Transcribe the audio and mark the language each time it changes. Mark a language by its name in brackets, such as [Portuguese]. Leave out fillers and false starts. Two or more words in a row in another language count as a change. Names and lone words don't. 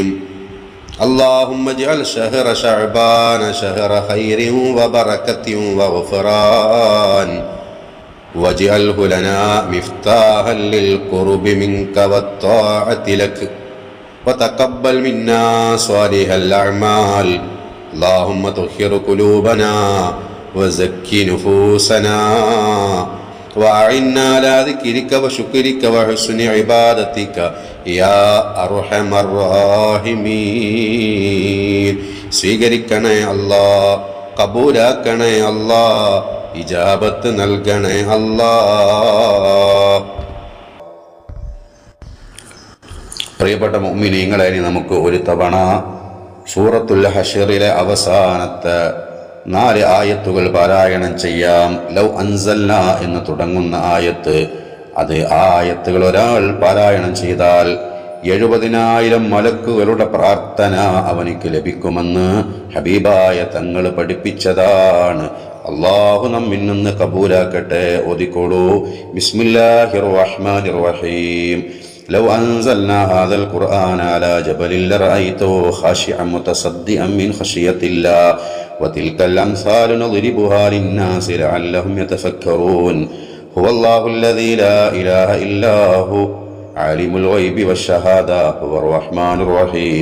[Arabic] اللهم اجعل شهر شعبان شهر خير وبركة وغفران، واجعله لنا مفتاحا للقرب منك والطاعة لك، وتقبل منا صالح الأعمال. اللهم طهر قلوبنا وزكي نفوسنا وأعنا على ذكرك وشكرك وحسن عبادتك يا أرحم الراحمين. [Malayalam] സ്വീകരിക്കണേ അല്ലാ, കബൂലാക്കണേ അല്ലാ, ഇജാബത്ത് നൽകണേ അല്ലാ. പ്രിയപ്പെട്ട മുഅ്മിനീങ്ങളെ, നമുക്ക് ഒരു തവണ സൂറത്തുൽ ഹശ്റിലെ അവസാനത്തെ 4 ആയത്തുകൾ പാരായണം ചെയ്യാം. [Arabic] لو أنزلنا [Malayalam] എന്ന് തുടങ്ങുന്ന ആയത്ത്, അത് ആയത്തുകൾ ഒരാൾ പാരായണം ചെയ്താൽ 70,000 മലക്കുകളുടെ പ്രാർത്ഥന അവനിക്ക് ലഭിക്കുമെന്ന് ഹബീബായ തങ്ങൾ പഠിപ്പിച്ചതാണ്. അല്ലാഹു നമ്മിൽ നിന്ന് കബൂലാക്കട്ടെ. ഓതിക്കോളൂ. [Arabic] بسم الله الرحمن الرحيم. لو أنزلنا هذا القرآن على جبل لرأيته خاشعا متصدعا من خشية الله وتلك الأمثال نضربها للناس لعلهم يتفكرون. هو الله الذي لا إله إلا هو عالم الغيب والشهادة هو الرحمن الرحيم.